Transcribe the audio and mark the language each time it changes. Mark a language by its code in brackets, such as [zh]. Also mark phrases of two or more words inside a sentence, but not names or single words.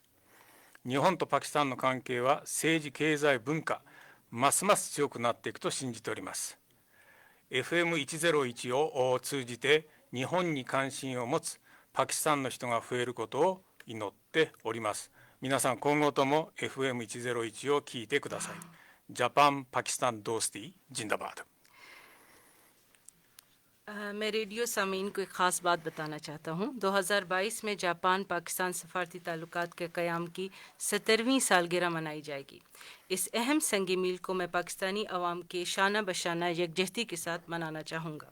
[ja] 日本とパキスタンの関係は政治経済文化ますます強くなっていくと信じております。 FM101 を通じて日本に関心を持つパキスタンの人が増えることを祈っております。皆さん今後とも FM101 を聞いてください。 [ur] جاپان پاکستان دوستی زندہ باد. میں ریڈیو سامعین کو ایک خاص بات بتانا چاہتا ہوں۔ 2022 میں جاپان پاکستان سفارتی تعلقات کے قیام کی 70ویں سالگرہ منائی جائے گی۔ اس اہم سنگ میل کو میں پاکستانی عوام کے شانہ بشانہ یکجہتی کے ساتھ منانا چاہوں گا۔